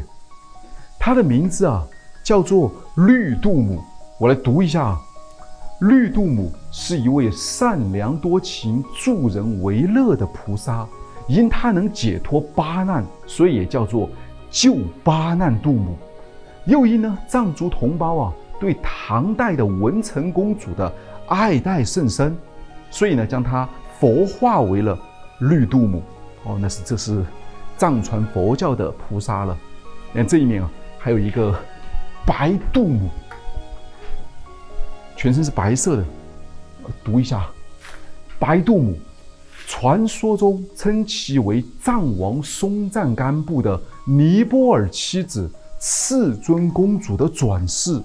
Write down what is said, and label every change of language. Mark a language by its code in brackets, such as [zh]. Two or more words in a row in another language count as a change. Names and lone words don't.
[zh] 它的名字啊叫做綠度母，我來讀一下啊。綠度母是一位善良多情、助人為樂的菩薩，因他能解脫八難，所以也叫做救八難度母。又因呢，藏族同胞啊對唐代的文成公主的愛戴甚深，所以呢將她佛化為了綠度母。哦，這是藏傳佛教的菩薩了。你看這一面啊，還有一個白度母。全身是白色的，讀一下，白度母，傳說中稱其為藏王松贊干布的尼泊爾妻子赤尊公主的轉世。